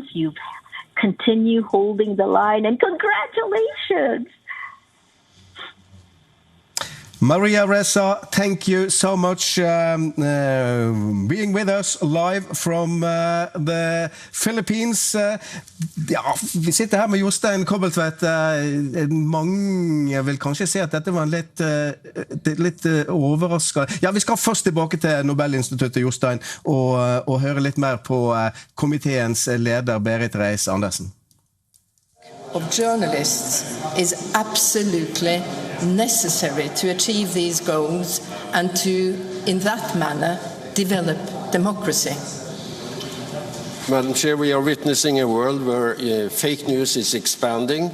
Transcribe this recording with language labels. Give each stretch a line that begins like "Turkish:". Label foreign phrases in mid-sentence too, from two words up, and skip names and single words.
English: You've continue holding the line, and congratulations. Maria Ressa, thank you so much being with us live from the Philippines.
Norwegian: Ja, vi sitter her med Jostein Kobbeltvedt. Mange vil kanskje se at dette var en litt overraskende. Ja, vi skal først tilbake til Nobelinstituttet, Jostein, og høre litt mer på komiteens leder Berit Reiss-Andersen.
English: Of journalists is absolutely necessary to achieve these goals and to, in that manner, develop democracy. Madam Chair, we are witnessing a world where fake news is expanding.